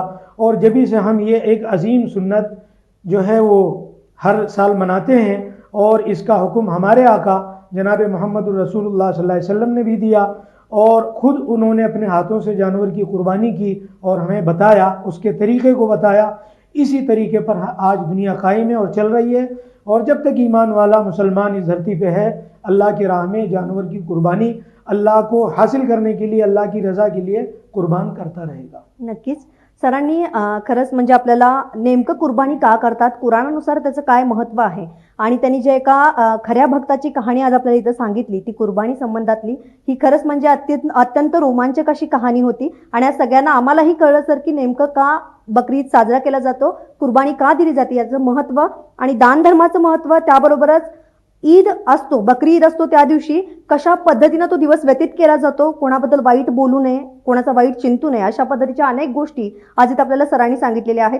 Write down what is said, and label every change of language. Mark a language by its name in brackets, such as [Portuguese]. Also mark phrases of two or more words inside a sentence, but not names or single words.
[Urdu] اور جبھی سے ہم یہ ایک عظیم سنت جو ہے وہ ہر سال مناتے ہیں، اور اس کا حکم ہمارے آقا جناب محمد الرسول اللہ [Arabic] صلی اللہ علیہ وسلم [Urdu] نے بھی دیا، اور خود انہوں نے اپنے ہاتھوں سے جانور کی قربانی کی اور ہمیں بتایا، اس کے طریقے کو بتایا. اسی طریقے پر آج دنیا قائم ہے اور چل رہی ہے. اور جب تک ایمان والا مسلمان اس دھرتی پہ ہے، اللہ کی راہ میں جانور کی قربانی اللہ کو حاصل کرنے کے لیے، اللہ کی رضا کے لیے قربان کرتا رہے گا. [Marathi] नक्कीच सरांनी खरंच म्हणजे आपल्याला नेमकं कुर्बानी का करतात, कुराणानुसार त्याचं काय महत्त्व आहे आणि त्यांनी जे एका खऱ्या भक्ताची कहाणी आज आपल्याला इथं सांगितली ती कुर्बानी संबंधातली, ही खरंच म्हणजे अत्यंत रोमांचक अशी कहाणी होती. आणि आज सगळ्यांना आम्हालाही कळलं सर की नेमकं का बकरी ईद साजरा केला जातो, कुर्बानी का दिली जाते, याचं महत्त्व आणि दान धर्माचं महत्त्व, त्याबरोबरच ईद असतो, बकरी ईद असतो त्या दिवशी कशा पद्धतीनं तो दिवस व्यतीत केला जातो, कोणाबद्दल वाईट बोलू नये, कोणाचा वाईट चिंतू नये, अशा पद्धतीच्या अनेक गोष्टी आज इथं आपल्याला सरांनी सांगितलेल्या आहेत.